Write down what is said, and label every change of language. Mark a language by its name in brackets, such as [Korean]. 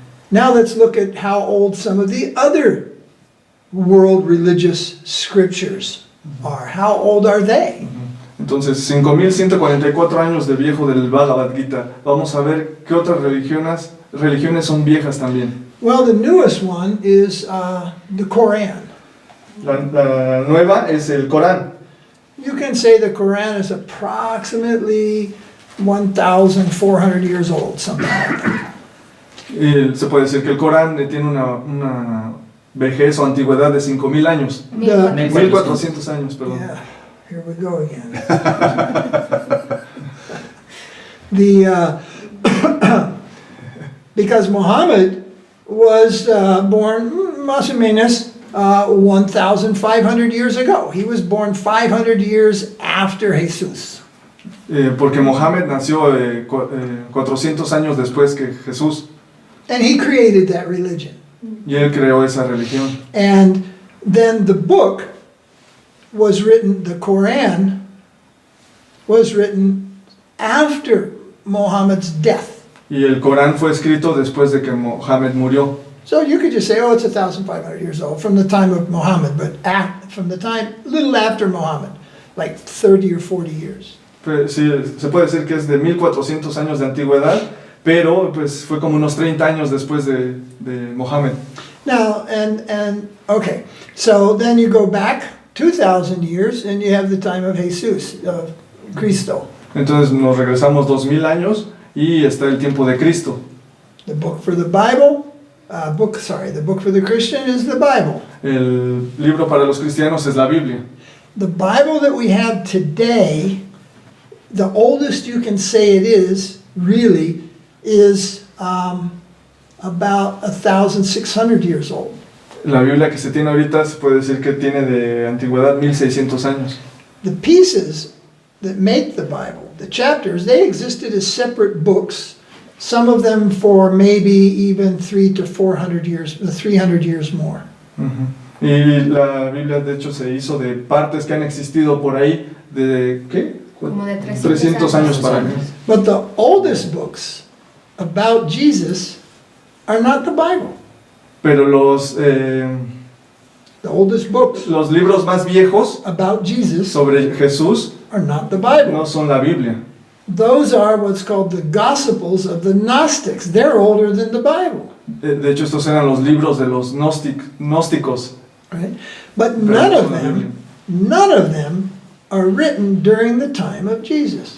[English] Now let's look at how old some of the other world religious scriptures are. How old are they? [Spanish] Entonces, 5.144 años de viejo del Bhagavad Gita. Vamos a ver qué otras religiones son viejas también. [English] Well, the newest one is the Quran. [Spanish] La nueva es el Corán. [English] You can say the Quran is approximately 1,400 years old, something like that. [Spanish] Y se puede decir que el Corán tiene una vejez o antigüedad de 5.000 años. 1.400 años, perdón. [English] Yeah, here we go again. Because Muhammad was born [Spanish] más o menos [English] 1,500 years ago. He was born 500 years after Jesus. [Spanish] Porque Mohammed nació 400 años después que Jesús. [English] And he created that religion. [Spanish] Y él creó esa religión. [English] And then the book was written, the Quran was written after Muhammad's death. [Spanish] Y el Corán fue escrito después de que Mohammed murió. [English] So you could just say, oh, it's 1,500 years old from the time of Muhammad, but from the time, a little after Muhammad, like 30 or 40 years. [Spanish] Pero, sí, se puede decir que es de 1.400 años de antigüedad, pero pues fue como unos 30 años después de Mohammed. [English] Now, okay, so then you go back 2,000 years and you have the time of Jesus, of Cristo. [Spanish] Entonces nos regresamos 2.000 años y está el tiempo de Cristo. [English] The book for the Bible, the book for the Christian is the Bible. [Spanish] El libro para los cristianos es la Biblia. [English] The Bible that we have today, the oldest you can say it is, really, is about 1,600 years old. [Spanish] La Biblia que se tiene ahorita se puede decir que tiene de antigüedad 1.600 años. [English] The pieces that make the Bible, the chapters, they existed as separate books, some of them for maybe even 300 to 400 years, 300 years more. [Spanish] Y la Biblia de hecho se hizo de partes que han existido por ahí de ¿qué? Como de 300 años para acá. [English] But the oldest books about Jesus are not the Bible. [Spanish] Pero [English] The oldest books [Spanish] los libros más viejos [English] about Jesus [Spanish] sobre Jesús [English] are not the Bible. [Spanish] no son la Biblia. [English] Those are what's called the Gospels of the Gnostics. They're older than the Bible. [Spanish] De hecho, estos eran los libros de los gnósticos. [English] Right? But [Spanish] Pero [English] none [Spanish] no [English] of [Spanish] son la Biblia. [English] them are written during the time of Jesus.